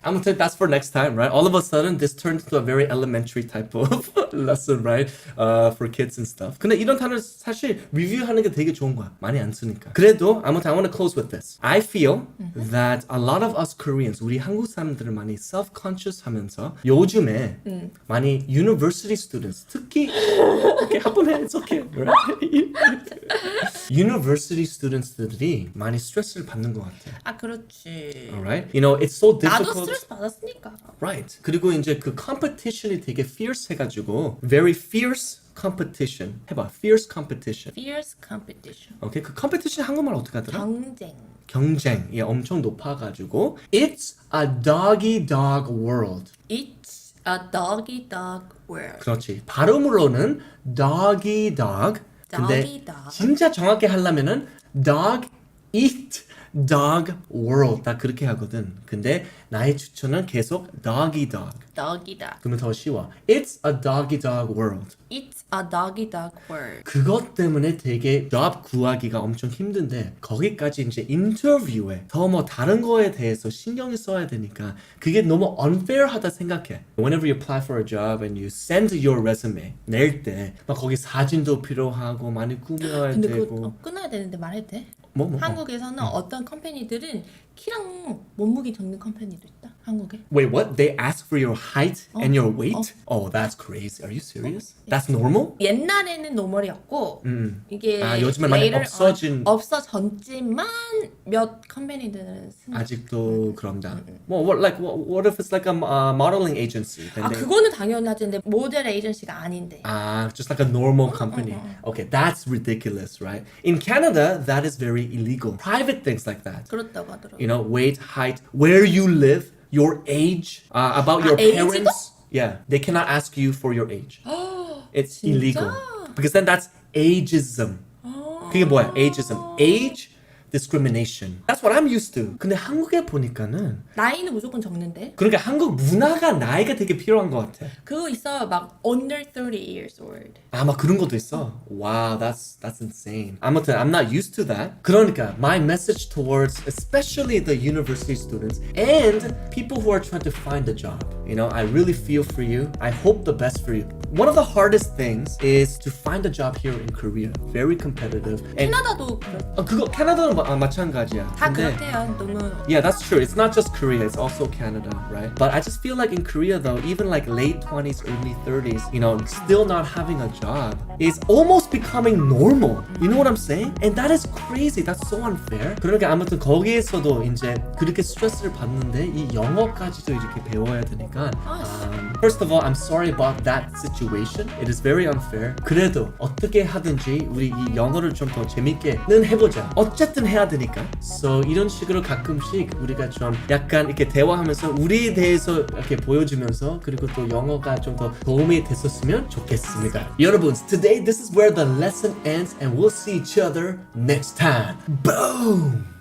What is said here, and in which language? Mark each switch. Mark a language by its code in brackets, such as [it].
[ko] 아무튼 [en] that's for next time, right? All of a sudden, this turned into a very elementary type of lesson, right? For kids and stuff. [ko] 근데 이런 단어 사실 리뷰하는 게 되게 좋은 거야. 많이 안 쓰니까. 그래도 아무튼 [en] I want to close with this. I feel that a lot of us Koreans, [ko] 우리 한국 사람들은 많이 self-conscious 하면서 요즘에 많이 [en] university students, [ko] 특히 [en] okay, [ko] 한번 해, [en] it's okay, right? university students들이 [ko] 많이 스트레스를 받는 것 같아. 아 그렇지. [en] Alright? You know, it's so [ko] 나도 [en] difficult. [ko] 스트레스 받았으니까. [en] Right. [ko] 그리고 이제 그 competition이 되게 fierce 해가지고 [en] very fierce competition. [ko] 해봐. [en] fierce competition. Fierce competition. [ko] 오케이. 그 competition 한국말 어떻게 하더라? 경쟁. 경쟁이 엄청 높아가지고 [en] It's a doggy dog world. It's a doggy dog world. [ko] 그렇지. 발음으로는 doggy dog. 근데 [en] Doggy dog. [ko] 진짜 정확히 하려면은 dog eat dog world 다 그렇게 하거든. 근데 나의 추천은 계속 doggy dog. [en] Doggy dog. [ko] 그러면 더 쉬워. [en] It's a doggy dog world. It's a doggy dog world. [ko] 그것 때문에 되게 job 구하기가 엄청 힘든데 거기까지 이제 인터뷰에 더 뭐 다른 거에 대해서 신경을 써야 되니까 그게 너무 unfair하다 생각해. [en] Whenever you apply for a job and you send your resume [ko] 낼 때 막 거기 사진도 필요하고 많이 꾸며야 근데 되고 그거 끊어야 되는데 말해도 돼? 뭐? 한국에서는 어떤 컴퍼니들은 키랑 몸무게 적는 컴퍼니도 있다. 한국에. [en] Wait, what? They ask for your height and your weight? Oh, that's crazy. Are you serious? That's normal? [ko] 옛날에는 노멀이었고 이게 아, 요즘에 많이 레이를- 없어진- 없어졌지만 몇 컴퍼니들은 쓰는 아직도 그런다. [en] Well, what if it's like a modeling agency? Then [ko] 아 [en] they- [ko] 그거는 당연하지. 근데 모델 에이전시가 아닌데. [en] just like a normal company. Okay, that's ridiculous, right? In Canada, that is very illegal. Private things like that. [ko] 그렇다고 하더라고. [en] You know, weight, height, where you live, your age, about your [ko] 에이지도? [en] parents. Yeah, they cannot ask you for your age. It's [ko] 진짜? [en] illegal. Because then that's ageism. [ko] 그게 뭐야? [en] Ageism. Age discrimination. That's what I'm used to. [ko] 근데 한국에 보니까는 나이는 무조건 적는데. 그러니까 한국 문화가 나이가 되게 필요한 것 같아. 그거 있어 막 under 30 years old. 막 그런 것도 있어. [en] Wow, that's insane. [ko] 아무튼 [en] I'm not used to that. [ko] 그러니까 [en] my message towards especially the university students and people who are trying to find a job. You know, I really feel for you. I hope the best for you. One of the hardest things is to find a job here in Korea. Very competitive. And [ko] 캐나다도 그거 캐나다는 마찬가지야. 다 근데 그렇대요. 너무 [en] Yeah, that's true. It's not just Korea, it's also Canada, right? But I just feel like in Korea though, even like late 20s, early 30s, you know, still not having a job is almost becoming normal. You know what I'm saying? And that is crazy. That's so unfair. [ko] 그러니까 아무튼 거기에서도 이제 그렇게 스트레스를 받는데 이 영어까지도 이렇게 배워야 되니까 [en] first of all, I'm sorry about that situation. It is very unfair. [ko] 그래도 어떻게 하든지 우리 이 영어를 좀 더 재밌게는 해보자. 어쨌든 해야 되니까. [en] So [ko] 이런 식으로 가끔씩 우리가 좀 약간 이렇게 대화하면서 우리에 대해서 이렇게 보여주면서 그리고 또 영어가 좀 더 도움이 됐었으면 좋겠습니다. [en] 여러분, today this is where the lesson ends and we'll see each other next time. Boom!